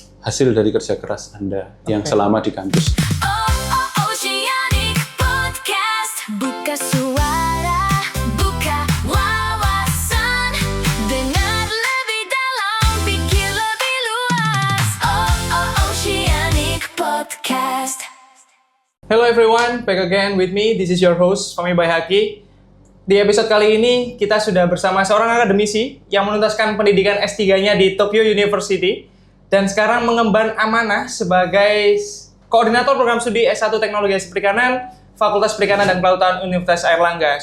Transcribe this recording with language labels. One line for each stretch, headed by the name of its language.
Indonesian: Hasil dari kerja keras Anda yang selama di kampus. Oceanic Podcast. Buka suara, buka wawasan. Dengar lebih dalam, pikir lebih luas. Oceanic Podcast.
English: Hello everyone, back again with me. This is your host, Fahmi Bayhaki.
Indonesian: Di episode kali ini, kita sudah bersama seorang akademisi yang menuntaskan pendidikan S3-nya di Tokyo University dan sekarang mengemban amanah sebagai koordinator program studi S1 Teknologi Perikanan, Fakultas Perikanan dan Kelautan Universitas Airlangga.